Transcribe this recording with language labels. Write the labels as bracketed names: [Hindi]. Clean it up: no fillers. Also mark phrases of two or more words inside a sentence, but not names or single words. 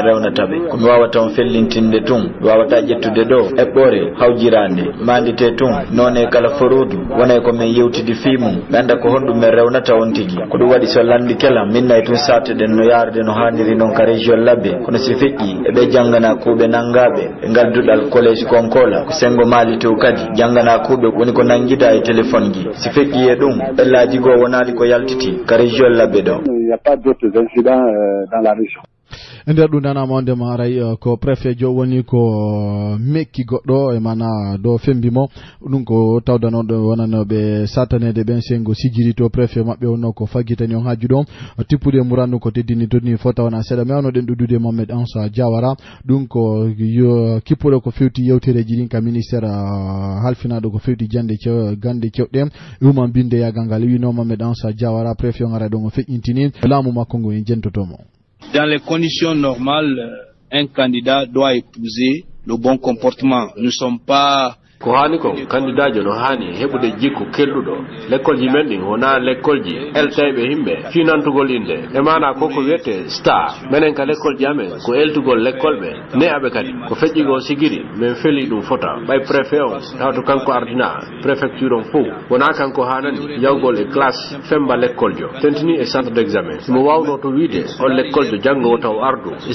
[Fula] rewnataɓe komi wawata on fellintinde tun wawata ƴettude ɗo eɓɓore hawjirande mandite tun none kala forudu wonay ko min yewtidi fimum ɓe anda ko honɗum min rewnata on tigui ko ɗum waɗi so landi kela minnayi tun sate ɗen no yarde no hanniri noon ka région labbe kono si feƴƴi eɓe janggana kuuɓe nanggaɓe e ngadduɗal collége konkola ko sengo maali tew kadi janggana kuuɓe woni ko nanguida e téléphone ji si feƴƴi e ɗum ɓellaji goo wonali ko yaltiti ka région labbe ɗo. [French] Il n'y a pas d'autres incidents dans la région. [Fula] nder ɗum danama onde maray ko préfet jo woni ko mekki goɗɗo e mana do fembimo ɗum ko tawdanoɗo wonanoɓe satanede ɓen sengo sijiri to préfet mabɓe wonno ko faggitani on haaju ɗo tippude murandu ko teddini toni fota wona seeɗa mi awnoɗen ɗuɗɗude Mohamed Ansa Diawara ɗum ko kippuɗo ko fewti yewtereji ɗin ka ministére halfinaɗo ko fewti gande cewɗe human binde yagal ngal wino Mohamed Ansa Diawara préfet on ara ɗon o feƴƴintini laamu makko ngo en jentotomo. [French] Dans les conditions normales, un candidat doit épouser le bon comportement. Nous ne sommes pas [Fula] ko hani ko candidajo no hani hebude jikku kelludo l'école ji men wona l'école ji eltaybe himbe finantugol inde e mana koko wiete star menen ka l'école ji amen ko eltugol l'école be ne abe kadi ko fejjigo sigiri men feli dum fota bay préfet on tawto kanko ardina préfecture on fu wona kanko hanani yawgol e classe femba l'école jo tentini e [French] centre d'examen [Fula] mo wawno to wiide on l'école jo jango taw ardu e